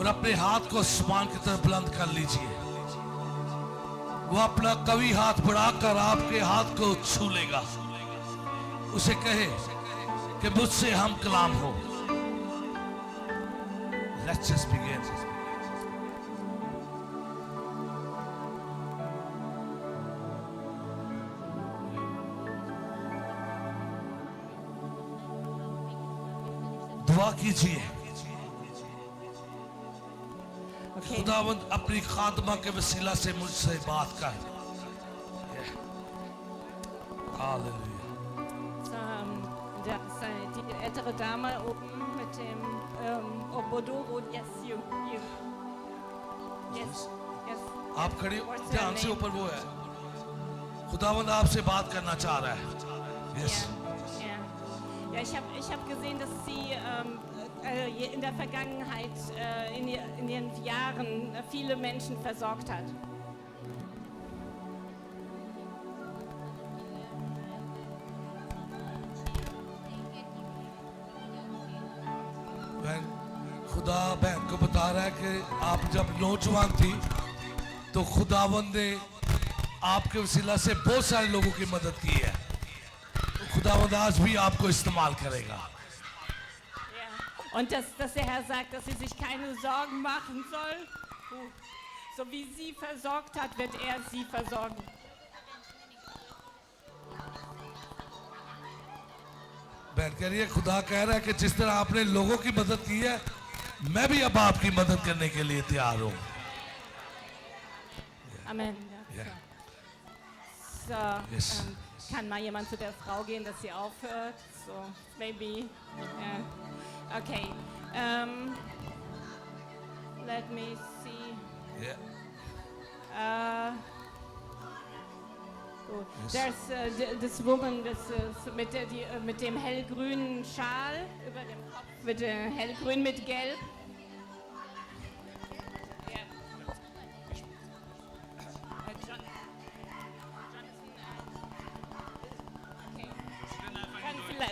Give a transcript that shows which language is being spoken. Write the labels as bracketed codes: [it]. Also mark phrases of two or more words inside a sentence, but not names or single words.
[hi] अपने हाथ को आसमान की तरफ बुलंद कर लीजिए। वो अपना कवि हाथ बढ़ाकर आपके हाथ को छू लेगा। उसे कहे कि मुझसे हम कलाम हो। [en] Let's just begin. [hi] दुआ कीजिए। Okay. खुदावंद अपनी खादमा के वसीला से मुझसे बात कर। [de] Halleluja. Die ältere Dame oben mit dem Obodoro. [en] Yes, you. Yes. [hi] आप खड़े हो, [en] What's your [hi] ध्यान से [en] name? [hi] ऊपर वो है। खुदावंद आपसे बात करना चाह रहा है। [en] Yes. [de] Ja, ich hab gesehen, dass Sie in der Vergangenheit, in Ihren Jahren, viele Menschen versorgt hat. [hi] बहन, खुदा बहन को बता रहा है कि आप जब नौजवान थी तो खुदावंद ने आपके वसीला से बहुत सारे लोगों की मदद की है। तो खुदावंद आज भी आपको इस्तेमाल करेगा। [de] Und dass der Herr sagt, dass sie sich keine Sorgen machen soll. So wie sie versorgt hat, wird er sie versorgen. [hi] बहन कह रही है खुदा कह रहा है कि जिस तरह आपने लोगों की मदद की है, मैं भी अब आपकी मदद करने के लिए तैयार हूँ। [de] Amen. Ja. So, [en] Yes. [de] kann mal jemand zu der Frau gehen, dass sie aufhört? [en] So, maybe. Yeah. Okay. Let me see. Yeah. [de] Gut. [en] Yes. There's this woman [de] mit dem hellgrünen Schal über dem Kopf, mit hellgrün mit gelb. Ja. Okay.